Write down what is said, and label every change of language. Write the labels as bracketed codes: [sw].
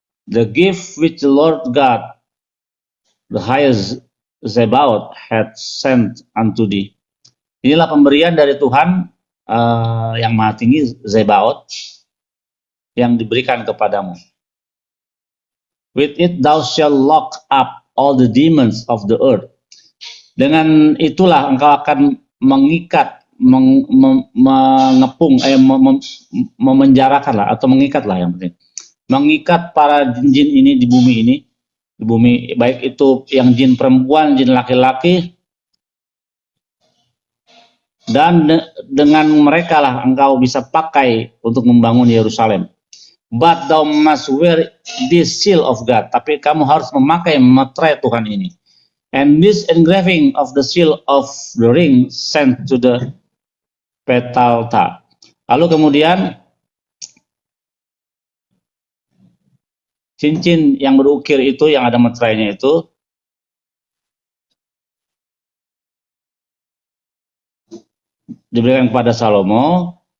[en] The gift which the Lord God, the highest Zebaoth, had sent unto thee." [id] Inilah pemberian dari Tuhan yang Maha Tinggi, Zebaoth, yang diberikan kepadamu. [en] With it thou shalt lock up all the demons of the earth. [id] Dengan itulah engkau akan mengikat, mengepung, memenjarakan lah, atau mengikat lah yang penting. Mengikat para jin ini di bumi, baik itu yang jin perempuan, jin laki-laki, dan dengan mereka lah engkau bisa pakai untuk membangun Yerusalem. [en] But thou must wear this seal of God. [id] Tapi kamu harus memakai meterai Tuhan ini. [en] And this engraving of the seal of the ring sent to the Petalta. [id] Lalu kemudian cincin yang berukir itu, yang ada meterainya itu, diberikan kepada Salomo.